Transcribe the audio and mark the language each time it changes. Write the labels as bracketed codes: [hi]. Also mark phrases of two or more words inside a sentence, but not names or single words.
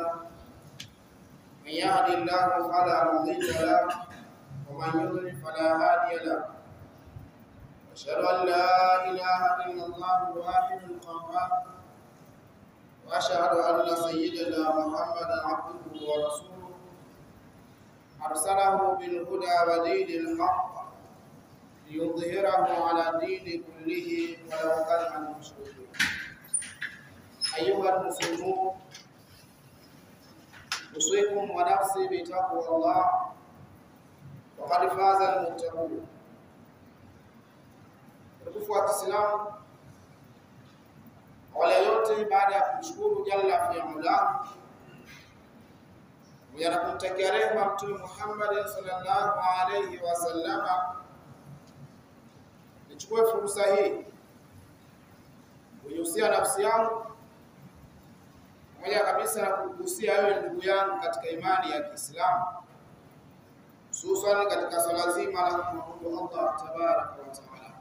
[ar] من يهد الله فلا مضل له ومن يضلل فلا هادي له أشهد أن لا إله إلا الله الواحد القهار وأشهد أن سيدنا محمدا عبده ورسوله أرسله بالهدى ودين الحق ليظهره على الدين كله ولو كره المشركون. أيها المسلمون، أوصيكم ونفسي بتقوى الله وقد فاز المتقون. [sw] Tukufu wa Kiislamu, wale yote baada ya kumshukuru [ar] جل في علاه [sw] na kumtakia rehema Mtume Muhammad [ar] صلى الله عليه وسلم, [sw] nichukue fursa hii kuhusia nafsi yangu moja kabisa na kuhusia wewe ndugu yangu katika imani ya Kiislamu, hususan katika swala zima la kumwabudu Allah [ar] تبارك وتعالى.